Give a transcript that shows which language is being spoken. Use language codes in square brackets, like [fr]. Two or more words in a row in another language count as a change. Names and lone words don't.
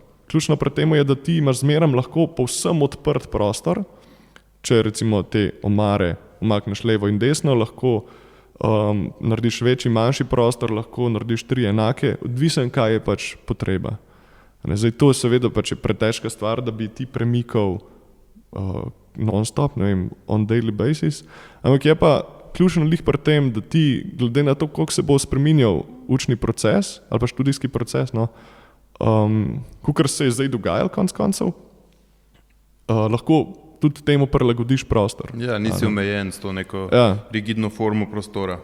[sl] Ključno pri tem je, da ti imaš zmeraj lahko povsem odprt prostor, če recimo te omare umakneš levo in desno, lahko narediš večji, manjši prostor, lahko narediš 3 enake, odvisen kaj je pač potreba. Zdaj to seveda pač je pretežka stvar, da bi ti premikal non-stop, [en] on daily basis, [sl] ampak je pa ključno lih pri tem, da ti glede na to, koliko se bo spreminjal učni proces ali pa študijski proces, kakor se je zdaj dogajal konec koncev, lahko tudi temu prilagodiš prostor. Ja, nisi omejen s to neko rigidno formo prostora.